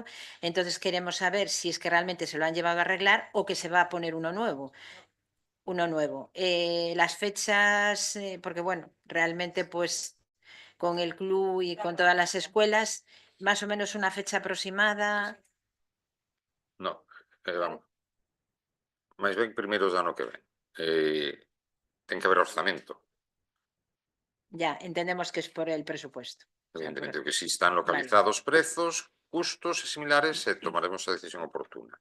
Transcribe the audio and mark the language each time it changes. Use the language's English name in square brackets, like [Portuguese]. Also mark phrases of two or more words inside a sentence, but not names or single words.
[Spanish] Entonces queremos saber si es que realmente se lo han llevado a arreglar o que se va a poner uno nuevo. Las fechas, porque bueno, realmente pues con el club y con todas las escuelas, más o menos una fecha aproximada. No, vamos. [Galician] Máis ben primeiros do ano que ven. Ten que haber orzamento. [Spanish] Ya, entendemos que es por el presupuesto. [Galician] Evidentemente, que si están localizados prezos, custos e similares, tomaremos a decisión oportuna.